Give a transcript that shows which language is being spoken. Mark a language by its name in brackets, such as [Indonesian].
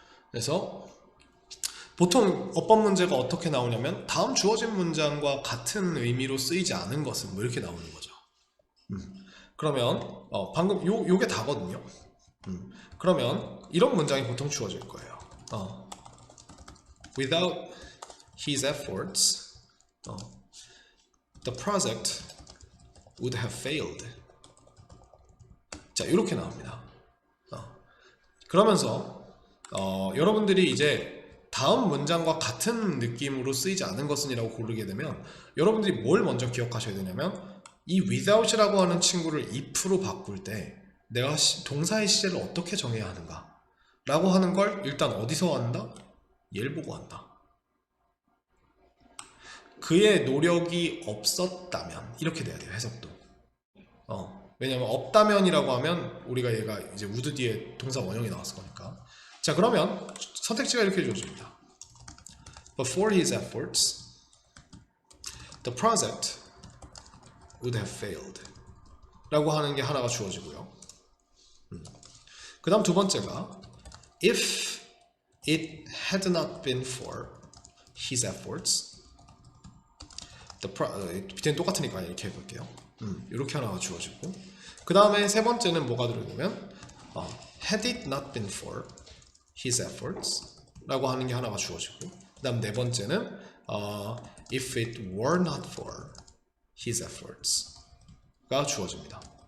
[Korean] 그래서 보통 어법 문제가 어떻게 나오냐면 다음 주어진 문장과 같은 의미로 쓰이지 않은 것은 뭐 이렇게 나오는 거죠. 그러면 방금 요게 다거든요. 그러면 이런 문장이 보통 주어질 거예요. [English] Without his efforts, the project would have failed. [Korean] 자, 이렇게 나옵니다. 그러면서 여러분들이 이제 다음 문장과 같은 느낌으로 쓰이지 않은 것은이라고 고르게 되면 여러분들이 뭘 먼저 기억하셔야 되냐면 이 without이라고 하는 친구를 if로 바꿀 때 내가 동사의 시제를 어떻게 정해야 하는가 라고 하는 걸 일단 어디서 한다? 얘를 보고 한다. 그의 노력이 없었다면 이렇게 돼야 돼요. 해석도. 왜냐면 없다면이라고 하면 우리가 얘가 이제 would 뒤에 동사 원형이 나왔을 거니까. 자, 그러면 선택지가 이렇게 주어집니다. [English] But for his efforts, the project would have failed. [Korean] 라고 하는 게 하나가 주어지고요. 그 다음 두 번째가 [English] If it had not been for his efforts, [Korean] 밑에는 똑같으니까 이렇게 해볼게요. 이렇게 하나가 주어지고 그 다음에 세 번째는 뭐가 들어있냐면 [English] had it not been for his efforts [Korean] 라고 하는 게 하나가 주어지고 그 다음 네 번째는 [English] if it were not for his efforts [Korean] 가 주어집니다.